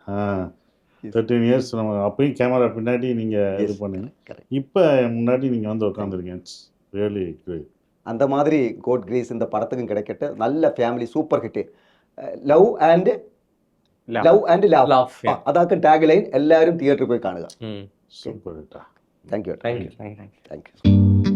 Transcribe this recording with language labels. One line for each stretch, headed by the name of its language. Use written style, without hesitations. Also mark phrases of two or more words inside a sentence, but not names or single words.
Tamil: 13 இயர்ஸ் நம்ம அப்பயும் கேமரா பின்னாடி நீங்கள் இது பண்ணுங்க, இப்போ முன்னாடி நீங்கள் வந்து உட்காந்துருக்கீங்க.
English: really great.
Tamil: அந்த மாதிரி
English: God grace
Tamil: இந்த படத்துக்கும் கிடைக்கட்டு.
English: நல்ல family super hit. love and laugh അതാക്കും tag line.
Malayalam: എല്ലാവരും തിയേറ്ററിൽ പോയി കാണുക. സൂപ്പർ.
English: thank you. thank you.